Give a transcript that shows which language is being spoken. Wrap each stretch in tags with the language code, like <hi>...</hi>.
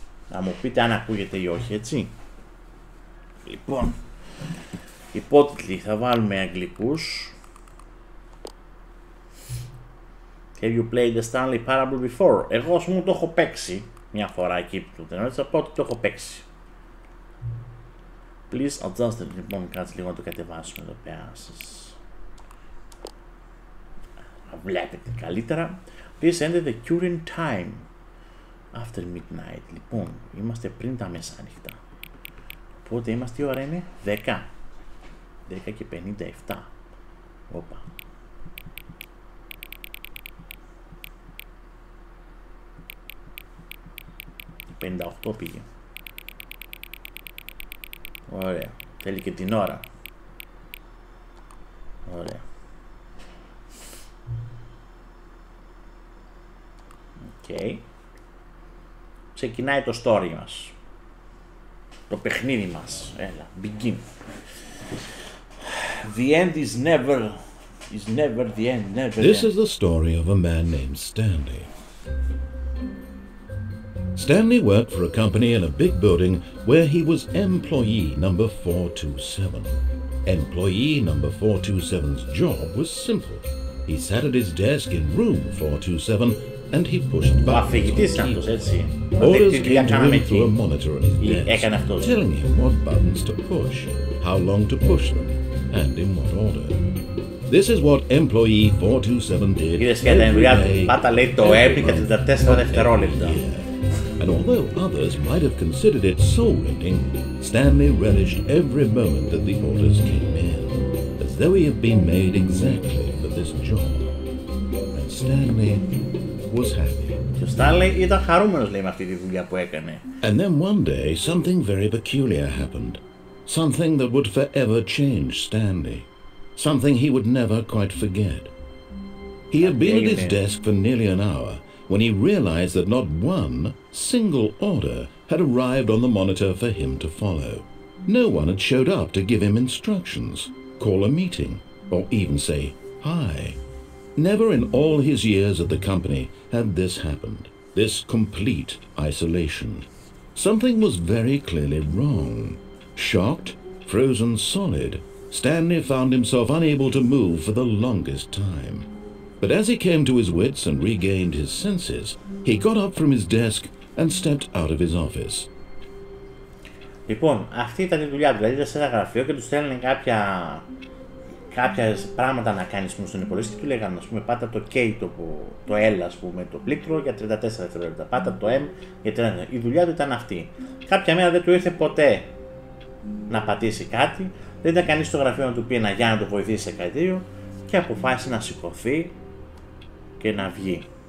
<el>Να μου πείτε αν ακούγεται ή όχι, έτσι. Λοιπόν, υπότιτλοι θα βάλουμε αγγλικούς.</el> <en>Have you played the Stanley Parable before?</en> <el>Εγώ ας πούμε το έχω παίξει μια φορά εκεί που το εννοείς, από ότι το έχω παίξει.</el> <en>Please adjust it.</en> <el>Λοιπόν, κάτσε λίγο να το κατεβάσουμε εδώ πέρα. τα βλέπετε καλύτερα.</el> <en>Please enter the current time after midnight.</en> <el>Λοιπόν, είμαστε πριν τα μεσάνυχτα. Οπότε είμαστε, τι ώρα είναι? 10 και 57. Όπα. 58 πήγε. Ωραία. Θέλει και την ώρα. Ωραία.</el> <en>Okay.</en> <el>Ξεκινάει το story μας. Το παιχνίδι μας. Έλα, begin.</el> <en>The end is never the end, never. This is the story of a man named Stanley. Stanley worked for a company in a big building where he was employee number 427. Employee number 427's job was simple. He sat at his desk in room 427 and he pushed buttons.</en> <el>Ο αφηγητής είναι αυτός, έτσι.</el> <en>Orders came to him through a monitor on his desk, telling him what buttons to push, how long to push them, and in what order. This is what employee 427 did every day,</en> <el>πάτα λέει το έπι και 34 δευτερόλεπτα.</el> <en>And although others might have considered it soul-rending, Stanley relished every moment that the orders came in, as though he had been made exactly for this job. And Stanley was happy.</en> <el>Και ο Stanley ήταν χαρούμενος, λέει, με αυτή τη δουλειά που έκανε.</el> <en>And then one day something very peculiar happened. Something that would forever change Stanley. Something he would never quite forget. He had been at his desk for nearly an hour when he realized that not one single order had arrived on the monitor for him to follow. No one had showed up to give him instructions, call a meeting, or even say hi. Never in all his years at the company had this happened, this complete isolation. Something was very clearly wrong. Shocked, frozen solid, Stanley found himself unable to move for the longest time. But as he came to his wits and regained his senses, he got up from his desk and stepped out of his office.</en> <el>Λοιπόν, αυτή ήταν η δουλειά του. Δηλαδή ήταν σε ένα γραφείο και του στέλνανε κάποια πράγματα να κάνει στον υπολογιστή και του λέγανε, ας πούμε, πάτα το K, το L, ας πούμε, το πλήκτρο για 34 δευτερόλεπτα. Πάτα το M για 30. Η δουλειά του ήταν αυτή. Κάποια μέρα δεν του ήρθε ποτέ να πατήσει κάτι, δεν ήταν κανείς στο γραφείο να του πει ένα για να το βοηθήσει σε κάτι τέτοιο και αποφάσισε να σηκωθεί και να βγει.</el>